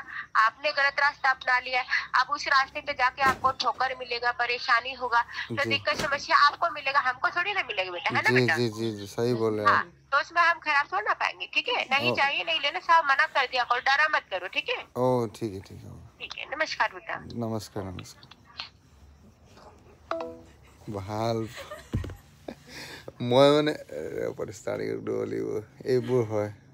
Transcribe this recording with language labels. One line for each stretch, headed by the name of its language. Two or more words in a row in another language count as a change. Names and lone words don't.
Hindi: आपने गलत रास्ता अपना लिया, अब उस रास्ते पे जाके आपको ठोकर मिलेगा, परेशानी होगा, तो जी दिक्कत समस्या आपको मिलेगा, हमको थोड़ी ना मिलेगा बेटा, है ना जी बेटा। जी जी जी सही बोल रहे हैं हाँ, आप। तो उसमें हम खराब थोड़ा ना पाएंगे, ठीक है। नहीं ओ चाहिए नहीं लेना, साहब मना कर दिया करो, डरा मत करो, ठीक है। ओ ठीक है, ठीक है, ठीक है, नमस्कार बेटा। नमस्कार नमस्कार।
Assamese: ভাল মই মানে পৰিষ্কাৰ কৰিব লাগিব, এইবোৰ হয়।